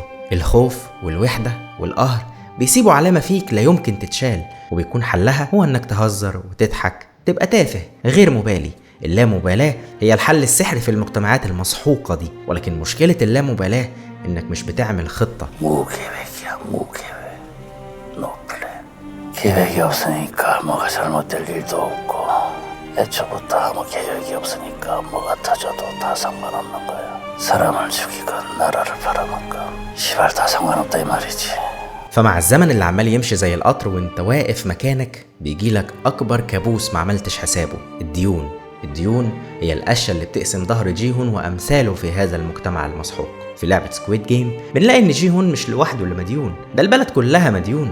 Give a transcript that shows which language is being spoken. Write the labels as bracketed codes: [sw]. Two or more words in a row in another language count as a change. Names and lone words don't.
[ar] الخوف والوحدة والقهر بيسيبوا علامة فيك لا يمكن تتشال، وبيكون حلها هو انك تهزر وتضحك، تبقى تافه غير مبالي. اللامبالاة هي الحل السحري في المجتمعات المسحوقة دي، ولكن مشكلة اللامبالاة انك مش بتعمل خطة. [ko] 무계획이야 무계획. 너 그래. 계획이 없으니까 뭐가 잘못될 일도 없고 애초부터 아무 계획이 없으니까 뭐가 터져도 다 상관없는 거야. 사람을 죽이건 나라를 팔아먹건 시발 다 상관없다 이 말이지. [ar] فمع الزمن اللي عمال يمشي زي القطر وانت واقف مكانك بيجيلك اكبر كابوس ما عملتش حسابه، الديون هي القشة اللي بتقسم ظهر جيهون وامثاله في هذا المجتمع المسحوق. في لعبة سكويد جيم بنلاقي ان جيهون مش لوحده اللي مديون، ده البلد كلها مديونة.